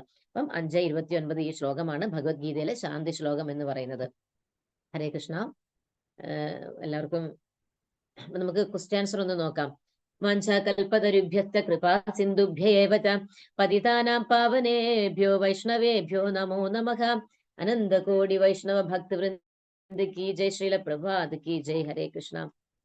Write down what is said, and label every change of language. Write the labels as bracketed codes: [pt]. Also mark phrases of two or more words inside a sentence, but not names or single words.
[ml] അപ്പം 5:29 ഈ ശ്ലോകമാണ് ഭഗവത്ഗീതയിലെ ശാന്തി ശ്ലോകം എന്ന് പറയുന്നത്. [sa] ഹരേ കൃഷ്ണ. [ml] എല്ലാവർക്കും നമുക്ക് [en] question answer [ml] ഒന്ന് നോക്കാം. [sa] വാഞ്ചാകൽപതരുഭ്യശ്ച കൃപാ സിന്ധുഭ്യേവ ച പതിതാനാം പാവനേഭ്യോ വൈഷ്ണവേഭ്യോ നമോ നമഃ. അനന്തകോടി വൈഷ്ണവ ഭക്തവൃന്ദ की जय, श्रील प्रभात की जय. हरे कृष्णा.